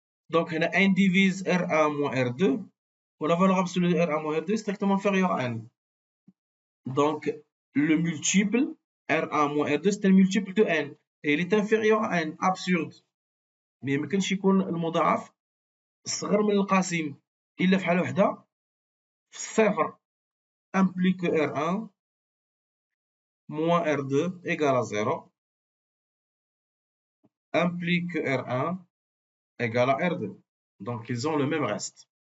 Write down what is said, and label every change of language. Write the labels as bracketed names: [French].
[French] Donc, N divise R1 moins R2, ou la valeur absolue de R1 moins R2 est strictement inférieure à N. Donc, le multiple R1 moins R2, c'est un multiple de N. Et il est inférieur à N. Absurde. Mais [Arabic] ما كانش يكون المضاعف صغر من القاسم إلا في حالة وحدة في الصفر. [French] Implique que R1 moins R2 égale à 0. Implique que R1 égale à R2. Donc, ils ont le même reste.